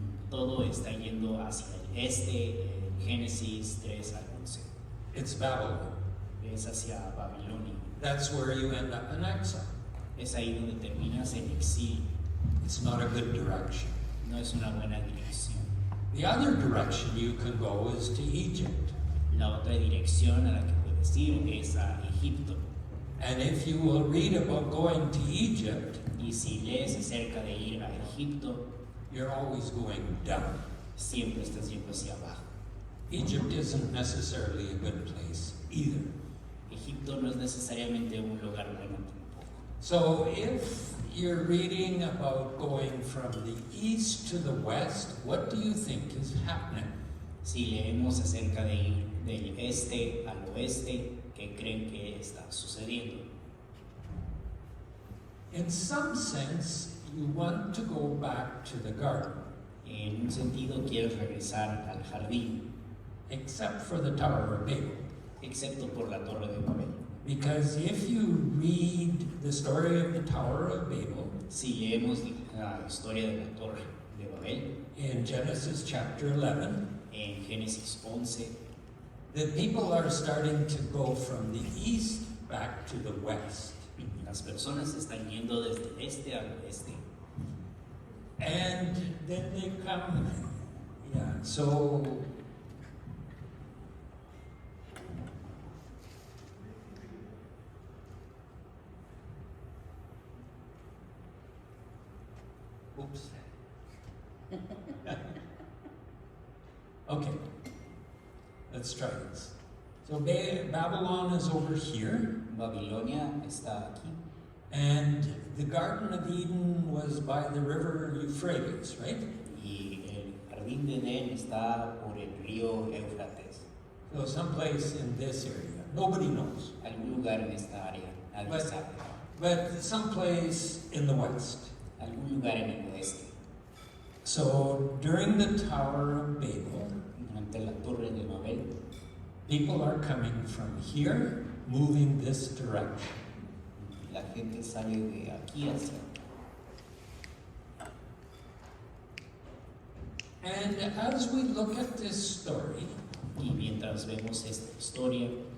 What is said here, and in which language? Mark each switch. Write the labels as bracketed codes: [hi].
[es] Todo está yendo hacia el este, en Génesis 3 al 11. [en] It's Babylon. [es] Es hacia Babilonia. [en] That's where you end up in exile. [es] Es ahí donde terminas en exilio. [en] It's not a good direction. [es] No es una buena dirección. [en] The other direction you can go is to Egypt. [es] La otra dirección a la que puedes ir es a Egipto. [en] And if you will read about going to Egypt, [es] Y si lees acerca de ir a Egipto, [en] you're always going down. [es] siempre estás yendo hacia abajo. [en] Egypt isn't necessarily a good place either. [es] Egipto no es necesariamente un lugar bueno tampoco. [en] So if you're reading about going from the east to the west, what do you think is happening? [es] Si leemos acerca de ir del este al oeste, ¿qué creen que está sucediendo? [en] In some sense, you want to go back to the garden, [es] En un sentido, quieres regresar al jardín, [en] except for the Tower of Babel. [es] excepto por la Torre de Babel. [en] Because if you read the story of the Tower of Babel [es] Si leemos la historia de la Torre de Babel, [en] in Genesis chapter 11, [es] en Génesis 11, [en] the people are starting to go from the east back to the west. [es] las personas están yendo desde el este al oeste. [en] And then they come, so oops. Okay, let's try this. So Babylon is over here, [es] Babilonia está aquí [en] and the Garden of Eden was by the river Euphrates, right? [es] y el jardín de Edén está por el río Éufrates. [en] So someplace in this area. Nobody knows. [es] Algún lugar en esta área, nadie [en] But- [es] sabe. [en] But someplace in the west. [es] Algún lugar en el oeste. [en] So during the Tower of Babel, [es] Durante la Torre de Babel, [en] people are coming from here, moving this direction. [es] la gente sale de aquí hacia acá. [en] And as we look at this story, [es] Y mientras vemos esta historia,